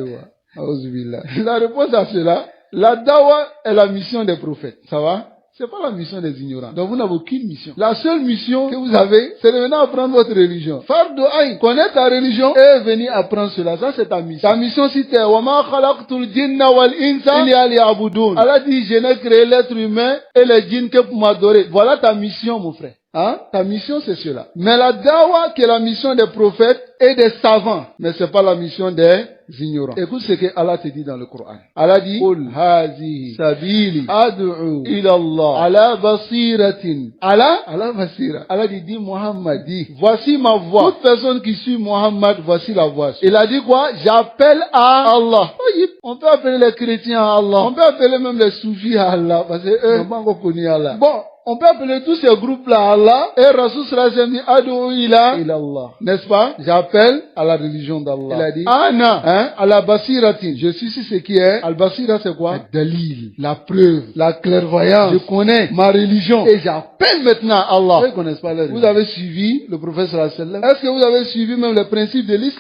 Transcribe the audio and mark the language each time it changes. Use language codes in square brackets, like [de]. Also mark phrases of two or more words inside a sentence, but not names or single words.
[fr] La réponse à cela, la dawa est la mission des prophètes. Ça va? C'est pas la mission des ignorants. Donc vous n'avez aucune mission. La seule mission que vous avez, c'est de venir apprendre votre religion. [ar] فرض عين, [fr] connaître ta religion et venir apprendre cela. Ça c'est ta mission. Ta mission c'était [ar] وما خلقت الجن والإنس إلا ليعبدون. [fr] Allah dit je n'ai créé l'être humain et les djinns que pour m'adorer. Voilà ta mission mon frère. Hein? Ta mission c'est cela. Mais la dawa qui est la mission des prophètes et des savants, mais c'est pas la mission des ignorants. Écoute ce que Allah te dit dans le Coran. Allah dit [ar] قل هذه سبيلي أدعو إلى الله على بصيرة. على بصيرة. [fr] Allah dit Muhammad dit voici ma voix. Toute personne qui suit Muhammad, voici la voix. Il a dit quoi? J'appelle à Allah. On peut appeler les chrétiens à Allah. On peut appeler même les soufis à Allah parce que eux n'ont pas encore connu Allah. Bon, on peut appeler tous ces groupes-là à Allah et Rasul [ar] صلى الله عليه وسلم [fr] dit [ar] أدعو إلى الله. [fr] N'est-ce pas? J'appelle à la religion d'Allah. Il a dit Ana, à la basiratin. Je suis ce qui est. Al-basira c'est quoi? Dalil, la preuve, la clairvoyance. Je connais ma religion et j'appelle maintenant à Allah. Ils ne connaissent pas la religion. Vous avez suivi le prophète [ar] صلى الله عليه وسلم? [fr] Est-ce que vous avez suivi même les principes de l'islam?